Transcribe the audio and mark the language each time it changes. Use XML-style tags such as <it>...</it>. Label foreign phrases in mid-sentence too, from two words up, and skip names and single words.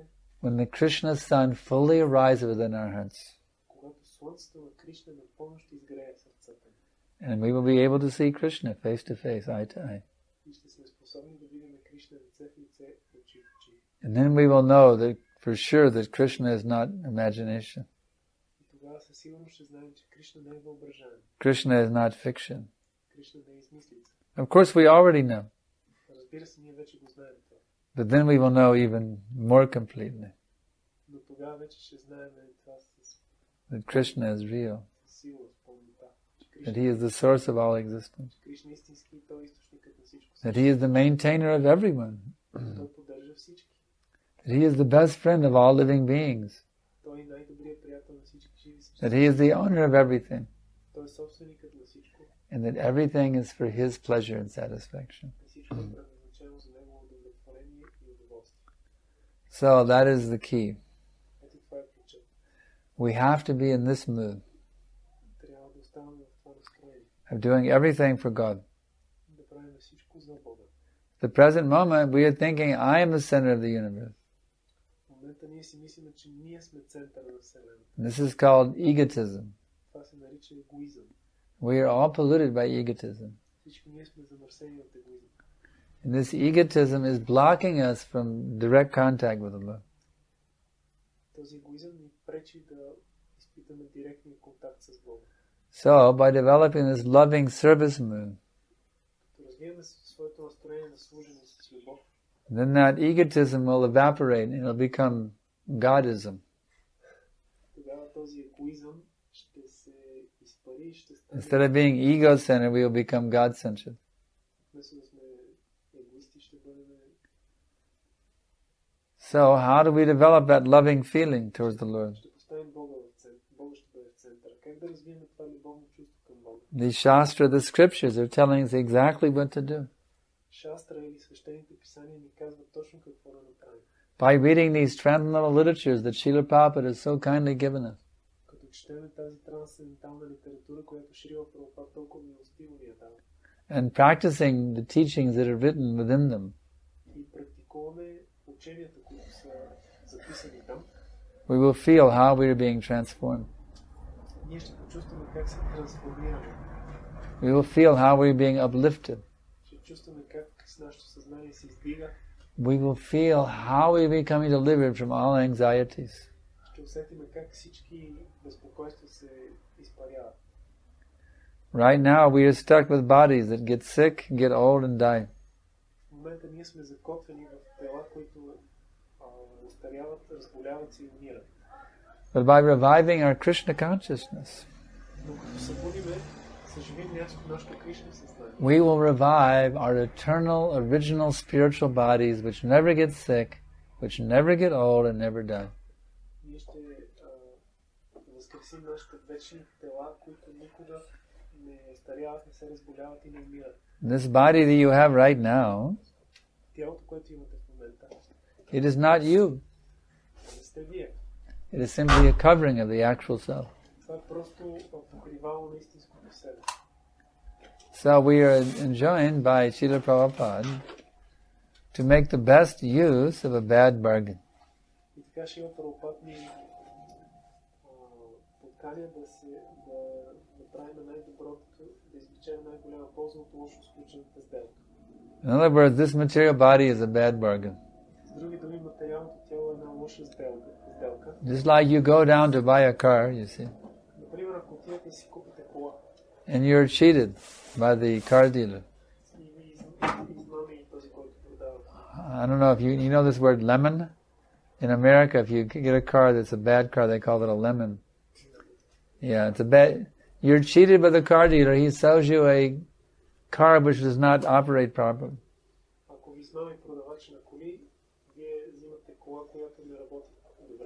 <en>when the Krishna sun fully arises within our hearts,</en> <bg>когато слънцето на Кришна напълно ще изгрее сърцата ни</bg> <en>and we will be able to see Krishna face to face, eye to eye.</en> <bg>и ще сме способни да видим Кришна лице в лице, очи в очи.</bg> <en>And then we will know that for sure that Krishna is not imagination.</en> <bg>И тогава със сигурност ще знаем, че Кришна не е въображаем.</bg> <en>Krishna is not fiction.</en> <bg>Кришна не е измислица.</bg> <en>Of course we already know,</en> <bg>Разбира се, ние вече го знаем това.</bg> <en>but then we will know even more completely</en> <bg>Но тогава вече ще знаем това</bg> <en>that Krishna is real,</en> <bg>със сигурност, пълнота. Че</bg> <en>that He is the source of all existence,</en> <bg>Кришна е истински и той е източникът на всичко.</bg> <en>that He is the maintainer of everyone,</en> <bg>Той поддържа всички.</bg> <en>that He is the best friend of all living beings,</en> <bg>Той е най-добрият приятел на всички живи</bg> <en>that</en> <bg>същества.</bg> <en>He is the owner of everything,</en> <bg>Той е собственикът на всичко.</bg> <en>and that everything is for His pleasure and satisfaction.</en> <bg>И всичко е предназначено за негово удовлетворение и удоволствие.</bg> <en>So that is the key.</en> <bg>Ето това е ключът.</bg> <en>We have to be in this mood</en> <bg>Трябва да оставаме в това настроение.</bg> <en>of doing everything for God.</en> <bg>Да правим всичко за Бога.</bg> <en>At the present moment, we are thinking, I am the center of the universe.</en> <bg>ние си мислиме, че ние сме центъра на Вселената.</bg> <en>This is called egotism.</en> <bg>Това се нарича егоизъм.</bg> <en>We are all polluted by egotism.</en> <bg>Всички ние сме замърсени от егоизъм.</bg> <en>And this egotism is blocking us from direct contact with Allah.</en> <bg>Този егоизъм ни пречи да изпитаме директния контакт с Бога.</bg> <en>So, by developing this loving service mood,</en> <bg>Като развиеме своето настроение на служене с любов,</bg> <en>then that egotism will evaporate and it'll become Godism.</en> <bg>тогава този егоизъм ще се изпари и ще стане.</bg> <en>Instead of being ego-centered, we will become God-centered.</en> <bg>Вместо да сме егоисти, ще бъдем.</bg> <en>So, how do we develop that loving feeling towards the Lord?</en> <bg>Ще поставим Бога в център. Бога ще бъде в центъра. Как да развием това любовно чувство към Бога?</bg> <en>The Shastra, the scriptures are telling us exactly what to do.</en> <bg>Шастра или свещените писания ни казват точно какво да направим.</bg> <en>By reading these transcendental literatures that Srila Prabhupada has so kindly given us,</en> <bg>Като четеме тази трансцендентална литература, която Шрила Прабхупад толкова милостиво ни е дал.</bg> <en>and practicing the teachings that are written within them,</en> <bg>И практикуваме ученията, които са записани там,</bg> <en>we will feel how we are being transformed.</en> <bg>ние ще почувстваме как се трансформираме.</bg> <en>We will feel how we are being uplifted.</en> <bg>Ще чувстваме как с нашето съзнание се издига.</bg> <en>We will feel how we are becoming delivered from all anxieties.</en> <bg>Ще усетиме как всички безпокойства се изпаряват.</bg> <en>Right now, we are stuck with bodies that get sick, get old, and die.</en> <bg>В момента ние сме закотвени в тела, които устаряват, разболяват се и умират.</bg> <en>But by reviving our Krishna consciousness,</en> <bg>Но като събудиме, съживим нашето Кришна съзнание,</bg> <en>we will revive our eternal, original spiritual bodies which never get sick, which never get old, and never die.</en> <bg>ние ще възкресим нашите вечни тела, които никога не устаряват, не се разболяват и не умират.</bg> <en>This body that you have right now,</en> <bg>Тялото, което имате в момента,</bg> <en>it is not you.</en> <bg>не сте вие.</bg> <en>It is simply a covering of the actual self.</en> <bg>Това е просто покривало на истинското себе.</bg> <en>So we are enjoined by Srila Prabhupada to make the best use of a bad bargain.</en> <bg>И така Шрила Прабхупад ни подканя да правим най-доброто, да извлечем най-голяма полза от лошо сключената сделка.</bg> <en>In other words, this material body is a bad bargain.</en> <bg>С други думи, материалното тяло е една лоша сделка.</bg> <en>Just like you go down to buy a car, you see,</en> <bg>Например, ако отидете и си купите кола</bg> <en>and you're cheated by the car dealer.</en> <bg>и ви измами този, който продава.</bg> <en>I don't know if you know this word lemon? In America, if you get a car that's a bad car, they call it a lemon. Yeah, it's a bad. You're cheated by the car dealer. He sells you a car which does not operate properly.</en> <bg>Ако ви измами продавач на коли, вие взимате кола, която не работи добре.</bg>